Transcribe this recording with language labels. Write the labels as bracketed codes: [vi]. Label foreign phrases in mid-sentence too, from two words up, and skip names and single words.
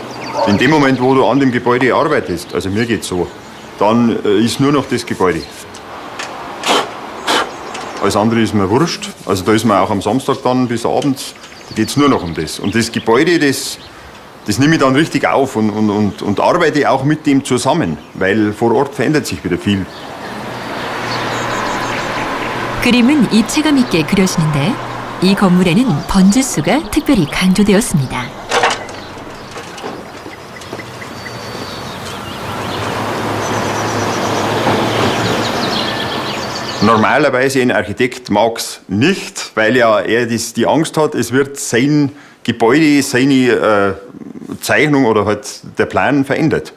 [de] In dem Moment, wo du an dem Gebäude arbeitest, also mir geht's so, dann ist nur noch das Gebäude. Alles andere ist mir wurscht. Also da ist man auch am Samstag dann bis abends, da geht's nur noch um das. Und das Gebäude, das nehme ich dann richtig auf und arbeite auch mit dem zusammen, weil vor Ort verändert sich wieder viel. [ko] 그림은 입체감 있게 그려지는데 이 건물에는 번지수가 특별히 강조되었습니다. [de] Normalerweise ein Architekt mag es nicht, weil ja er die Angst hat, es wird sein Gebäude, seine Zeichnung oder halt der Plan verändert.